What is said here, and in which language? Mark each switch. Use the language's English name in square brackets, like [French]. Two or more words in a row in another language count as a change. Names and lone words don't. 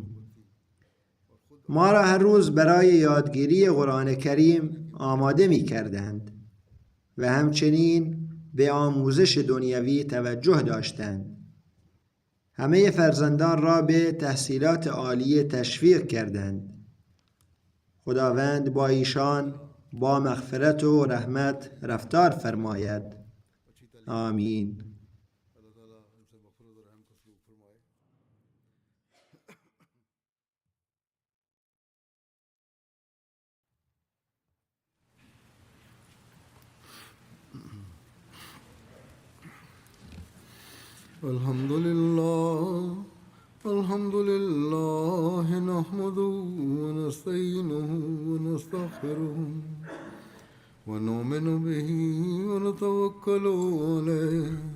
[Persian] ما را هر روز برای یادگیری قرآن کریم آماده می‌کردند و همچنین به آموزش دنیوی توجه داشتند. همه فرزندان را به تحصیلات عالیه تشویق کردند. خداوند با ایشان با مغفرت و رحمت رفتار فرماید. آمین. [Urdu] اللہ تعالیٰ ان سے مغفرت و رحم کا سلوک فرمائے. [Arabic] الحمد لله نحمده ونستعينه ونستغفره ونؤمن به ونتوكل عليه